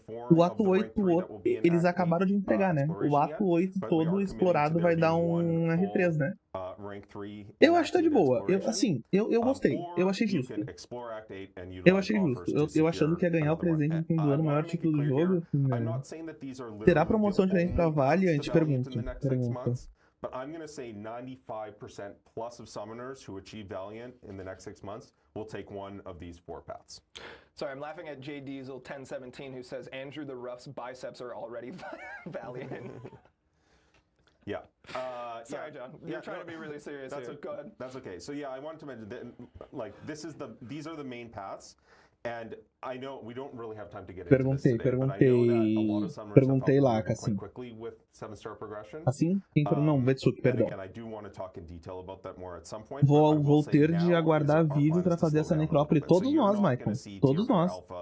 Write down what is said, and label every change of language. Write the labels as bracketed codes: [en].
[pt] O ato 8, eles acabaram de entregar, né? O ato 8 todo explorado vai dar um R3, né? Eu acho que tá de boa. Eu gostei. Eu achei justo. Eu achei justo. Eu achando que ia ganhar o presente no fim do ano, o maior título do jogo. Terá promoção diferente pra Valiant? Pergunta. [en] But I'm going to say 95% plus of summoners who achieve Valiant in the next 6 months will take one of these 4 paths. Sorry, I'm laughing at J Diesel 1017 who says Andrew the Rough's biceps are already Valiant. Yeah. Sorry, John. You're trying to be really serious here. Go ahead. That's okay. So yeah, I wanted to mention that, like, these are the main paths. And I know we don't really have time to get into this today, but I know that a lot of summoners have [pt] lá, [en] quite quickly with 7-star progression. [pt] Assim? Não, Vetsuki, perdão. [en] And I do want to talk in detail about that more at some point. [pt] Vou ter de aguardar vídeo pra fazer essa Necrópole. Todos nós, Michael. Todos nós.